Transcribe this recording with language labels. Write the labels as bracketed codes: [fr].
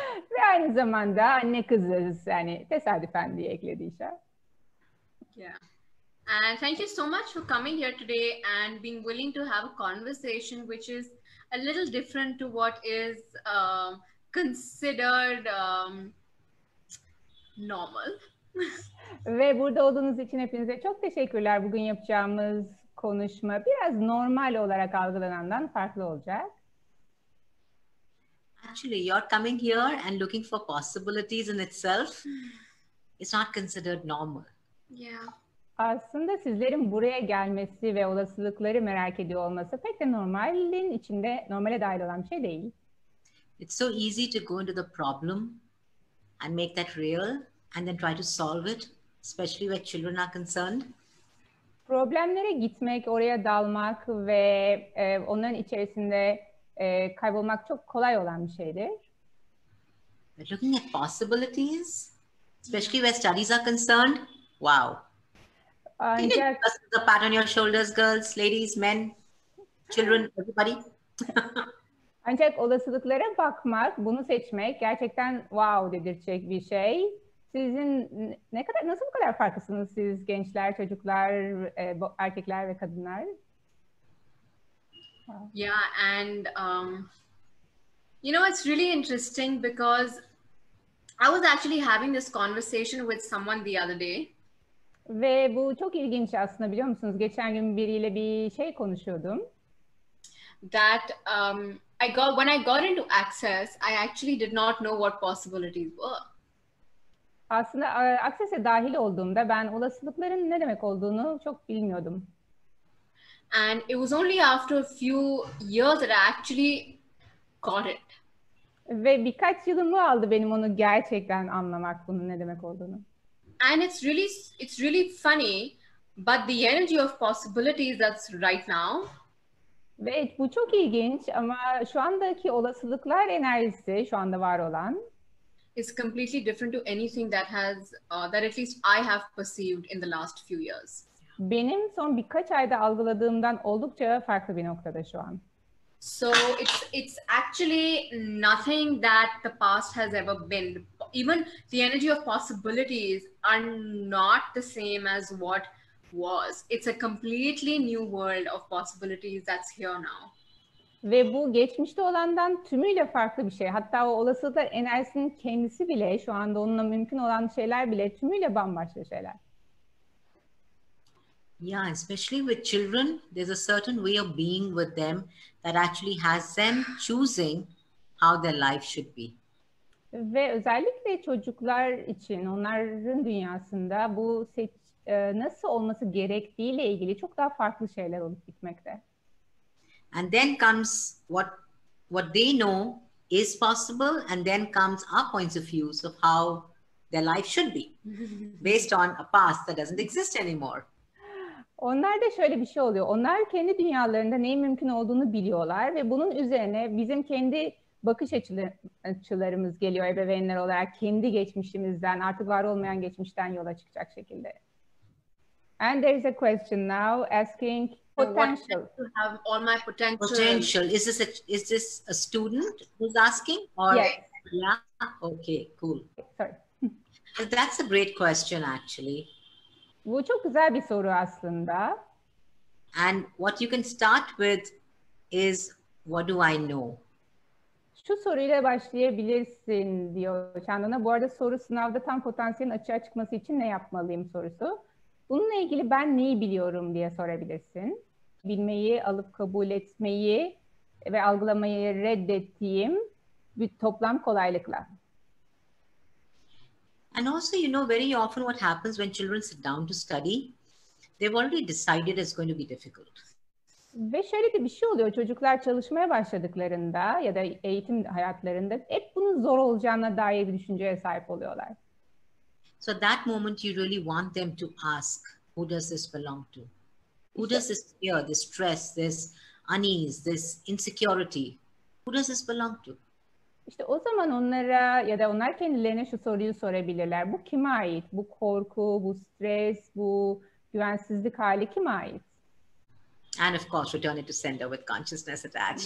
[tr] Ve aynı zamanda anne kızız, yani tesadüfen diye ekledi İşe. [en] Yeah. And thank you so much for coming here today and being willing to have a conversation which is a little different to what is considered normal. [tr] Ve burada olduğunuz için hepinize çok teşekkürler. Bugün yapacağımız konuşma biraz normal olarak algılanandan farklı olacak. [en] Actually, you're coming here and looking for possibilities in itself. It's not considered normal. Yeah. [tr] Aslında sizlerin buraya gelmesi ve olasılıkları merak ediyor olması pek de normalin içinde, normale dahil olan bir şey değil. [en] It's so easy to go into the problem and make that real and then try to solve it, especially where children are concerned. [tr] Problemlere gitmek, oraya dalmak ve onların içerisinde kaybolmak çok kolay olan bir şeydir. [en] But looking at possibilities, especially where studies are concerned, wow. [tr] Ancak [en] The pat on your shoulders, girls, ladies, men, children, everybody. [tr] Ancak olasılıklara bakmak, bunu seçmek gerçekten wow dedirtecek bir şey. Sizin nasıl bu kadar farklısınız siz gençler, çocuklar, erkekler ve kadınlar? [en] Wow. Yeah, and you know, it's really interesting because I was actually having this conversation with someone the other day. [tr] Ve bu çok ilginç aslında, biliyor musunuz? Geçen gün biriyle bir şey konuşuyordum. [en] That when I got into Access, I actually did not know what possibilities were. [tr] Aslında Access'e dahil olduğumda ben olasılıkların ne demek olduğunu çok bilmiyordum. [en] And it was only after a few years that I actually got it. [tr] Ve birkaç yılımı aldı benim onu gerçekten anlamak, bunun ne demek olduğunu. [en] And it's really funny, but the energy of possibilities that's right now. [tr] Ve bu çok ilginç ama şu andaki olasılıklar enerjisi, şu anda var olan, [en] is completely different to anything that at least I have perceived in the last few years. [tr] Benim son birkaç ayda algıladığımdan oldukça farklı bir noktada şu an. [en] So it's actually nothing that the past has ever been. Even the energy of possibilities are not the same as what was. It's a completely new world of possibilities that's here now. [tr] Ve bu geçmişte olandan tümüyle farklı bir şey. Hatta o olasılıklar enerjisinin kendisi bile, şu anda onunla mümkün olan şeyler bile tümüyle bambaşka şeyler. [en] Yeah, especially with children, there's a certain way of being with them that actually has them choosing how their life should be. [tr] Ve özellikle çocuklar için, onların dünyasında bu nasıl olması gerektiğiyle ilgili çok daha farklı şeyler olup bitmekte. [en] And then comes what they know is possible, and then comes our points of views of how their life should be based on a past that doesn't exist anymore. [tr] Onlarda şöyle bir şey oluyor. Onlar kendi dünyalarında neyin mümkün olduğunu biliyorlar ve bunun üzerine bizim kendi bakış açılarımız geliyor ebeveynler olarak, kendi geçmişimizden, artık var olmayan geçmişten yola çıkacak şekilde. [en] And there is a question now asking potential. To have all my potential. Potential. Is this a student who's asking? Or yes. Yeah. Okay. Cool. Sorry. That's a great question, actually. [tr] Bu çok güzel bir soru aslında. [en] And what you can start with is, what do I know? [tr] Şu soruyla başlayabilirsin diyor Çandan'a. Bu arada soru sınavda tam potansiyelin açığa çıkması için ne yapmalıyım sorusu. Bununla ilgili ben neyi biliyorum diye sorabilirsin. Bilmeyi, alıp kabul etmeyi ve algılamayı reddettiğim bir toplam kolaylıkla. [en] And also, very often what happens when children sit down to study, they've already decided it's going to be difficult. [tr] Ve şöyle de bir şey oluyor. Çocuklar çalışmaya başladıklarında ya da eğitim hayatlarında hep bunun zor olacağına dair bir düşünceye sahip oluyorlar. [en] So at that moment, you really want them to ask, who does this belong to? Who does this fear, this stress, this unease, this insecurity? Who does this belong to? [tr] İşte o zaman onlara ya da onlar kendilerine şu soruyu sorabilirler. Bu kime ait? Bu korku, bu stres, bu güvensizlik hali kime ait? [en] And of course, return it to sender with consciousness attached.